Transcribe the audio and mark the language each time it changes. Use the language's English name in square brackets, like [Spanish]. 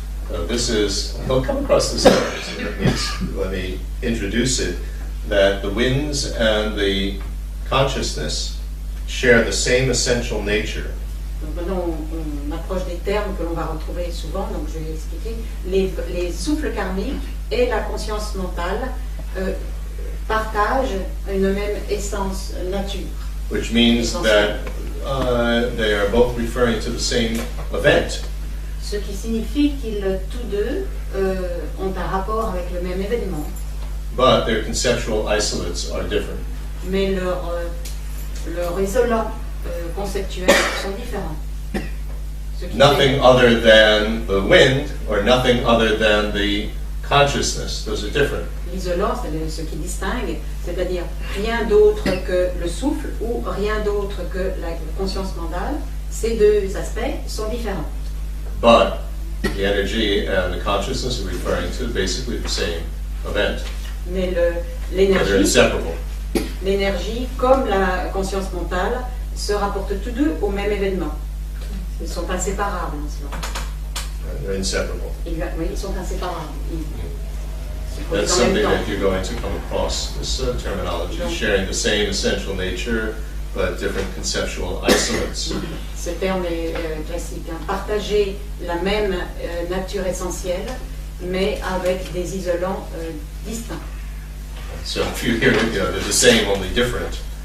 [English] They'll come across this let me introduce it, that the winds and the consciousness share the same essential nature. [French] Donc maintenant, on approche des termes que l'on va retrouver souvent, donc je vais expliquer. Les souffles karmiques et la conscience mentale partagent une même essence, nature. [English] Which means that they are both referring to the same event. [French] Ce qui signifie qu'ils tous deux ont un rapport avec le même événement. [English] But their conceptual isolates are different. [French] Mais leurs isolants conceptuels sont différents. [English] Nothing other than the wind or nothing other than the consciousness, those are different. [French] L'isolant, c'est ce qui distingue, c'est-à-dire rien d'autre que le souffle ou rien d'autre que la conscience mentale. Ces deux aspects sont différents. [English] But the energy and the consciousness are referring to basically the same event. [French] Mais [English] They're inseparable. [French] l'énergie comme la conscience mentale se rapportent tous deux au même événement. Ils sont inséparables en cela. [English] They're inseparable. [French] Oui, ils sont inséparables. [English] That's something that you're going to come across, this terminology, sharing the same essential nature, but different conceptual isolates. [French] Ce terme est classique. Partager la même nature essentielle, mais avec des isolants distincts. [English] So if you hear it, they're the same, only different.